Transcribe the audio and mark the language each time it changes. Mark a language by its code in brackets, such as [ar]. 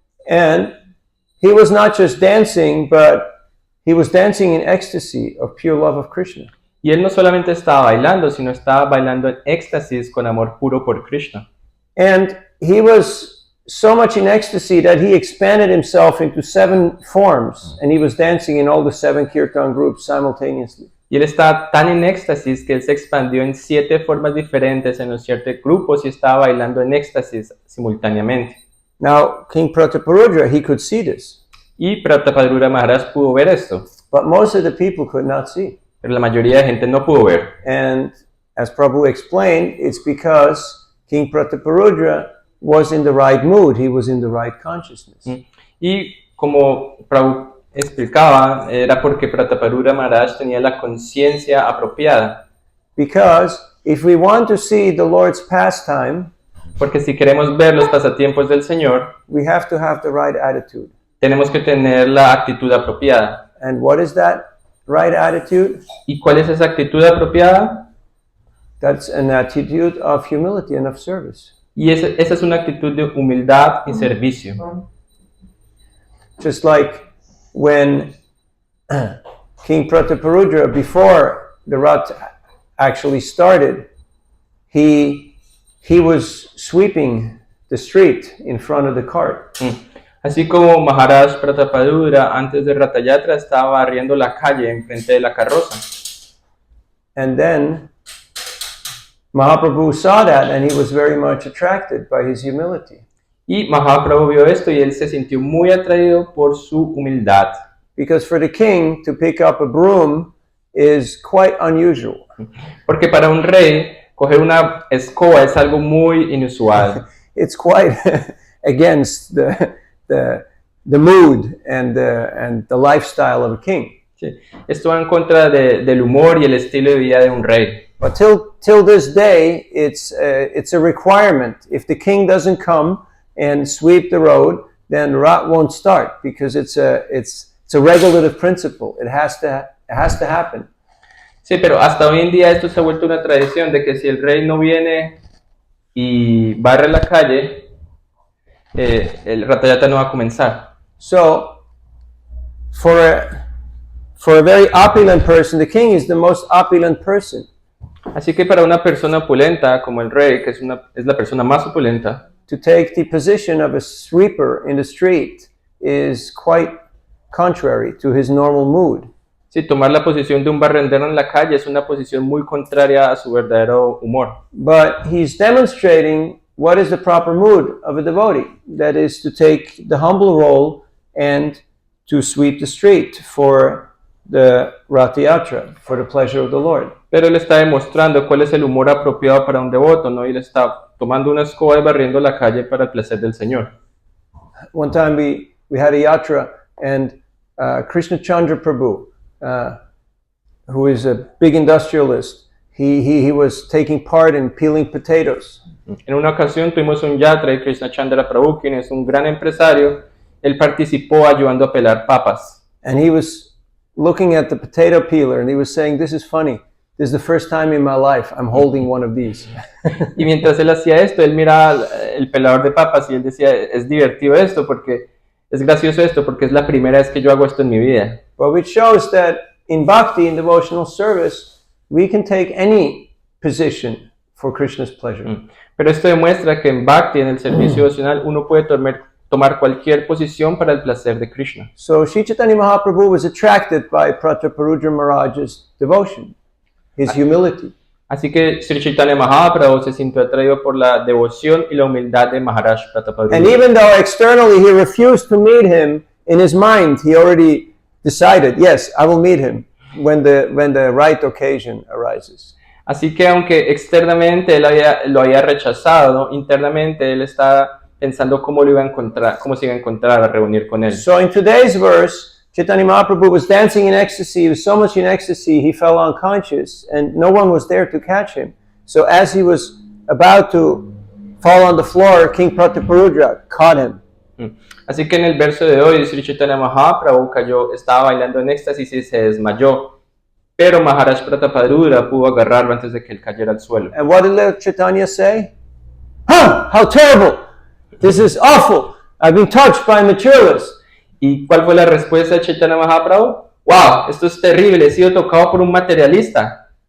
[en] And he was not just dancing, but he was dancing in ecstasy of pure love of Krishna. [es] Y él no solamente estaba bailando, sino estaba bailando en éxtasis con amor puro por Krishna. [en] And he was so much in ecstasy that he expanded himself into 7 forms, and he was dancing in all the 7 kirtan groups simultaneously. [es] Y él estaba tan en éxtasis que él se expandió en 7 formas diferentes en los 7 grupos y estaba bailando en éxtasis simultáneamente. [en] Now, King Prataparudra, he could see this, [es] Y Prataparudra Maharaj pudo ver esto, [en] but most of the people could not see. [es] pero la mayoría de gente no pudo ver. [en] And as Prabhu explained, it's because King Prataparudra was in the right mood, he was in the right consciousness. [es] Y como Prabhu explicaba, era porque Prataparudra Maharaj tenía la conciencia apropiada. [en] Because if we want to see the Lord's pastime, [es] Porque si queremos ver los pasatiempos del Señor, [en] we have to have the right attitude. [es] tenemos que tener la actitud apropiada. [en] And what is that right attitude? [es] ¿Y cuál es esa actitud apropiada? [en] That's an attitude of humility and of service. [es] Y esa es una actitud de humildad y servicio. [en] Just like when King Prataparudra, before the Rath actually started, he was sweeping the street in front of the cart. [es] Así como Maharaj Prataparudra antes de Ratha Yatra estaba barriendo la calle enfrente de la carroza. [en] And then Mahaprabhu saw that and he was very much attracted by his humility. [es] Y Mahaprabhu vio esto y él se sintió muy atraído por su humildad. [en] Because for the king to pick up a broom is quite unusual. [es] Porque para un rey, coger una escoba es algo muy inusual. [en] It's quite against the mood and the lifestyle of a king. [es] Sí. Esto va en contra del humor y el estilo de vida de un rey. [en] But till this day, it's a requirement. If the king doesn't come and sweep the road, then Rath won't start because it's a regulative principle. It has to happen. [es] Sí, pero hasta hoy en día esto se ha vuelto una tradición de que si el rey no viene y barre la calle, el Ratha Yatra no va a comenzar. [en] So, for a very opulent person, the king is the most opulent person. [es] Así que para una persona opulenta como el rey, que es la persona más opulenta, [en] To take the position of a sweeper in the street is quite contrary to his normal mood. [es] sí, tomar la posición de un barrendero en la calle es una posición muy contraria a su verdadero humor. [en] But he's demonstrating what is the proper mood of a devotee. That is to take the humble role and to sweep the street for the Rath Yatra, for the pleasure of the Lord. [es] Pero él está demostrando cuál es el humor apropiado para un devoto, ¿no? Y él está tomando una escoba y barriendo la calle para el placer del Señor. [en] One time we had a yatra and Krishna Chandra Prabhu, who is a big industrialist, he was taking part in peeling potatoes. [es] En una ocasión tuvimos un yatra y Krishna Chandra Prabhu, quien es un gran empresario, él participó ayudando a pelar papas. [en] And he was looking at the potato peeler and he was saying, "This is funny. This is the first time in my life I'm holding one of these." [es] Y mientras él hacía esto, él miraba el pelador de papas y él decía, es divertido esto porque es gracioso esto porque es la primera vez que yo hago esto en mi vida. [en] But which shows that in bhakti, in devotional service, we can take any position for Krishna's pleasure. [es] Pero esto demuestra que en Bhakti, en el servicio devocional, uno puede tomar cualquier posición para el placer de Krishna. [en] So Sri Chaitanya Mahaprabhu was attracted by Prataparudra Maharaj's devotion, his humility. [es] Así que Sri Chaitanya Mahaprabhu se sintió atraído por la devoción y la humildad de Maharaj Prataparudra. [en] And even though externally he refused to meet him, in his mind he already decided, yes, I will meet him when the right occasion arises. [es] Así que aunque externamente él lo había rechazado, internamente él estaba pensando cómo se iba a encontrar a reunir con él. [en] So in today's verse, Chaitanya Mahaprabhu was dancing in ecstasy. He was so much in ecstasy, he fell unconscious, and no one was there to catch him. So as he was about to fall on the floor, King Prataparudra caught him. [es] Así que en el verso de hoy, Sri Chaitanya Mahaprabhu estaba bailando en éxtasis y se desmayó. Pero Maharaj Prataparudra pudo agarrarlo antes de que él cayera al suelo. [en] And what did Lord Chaitanya say? How terrible! This is awful! I've been touched by materialists. [es] ¿Y cuál fue la respuesta de Chaitanya Mahaprabhu? ¡Wow! Esto es terrible, he sido tocado por un materialista.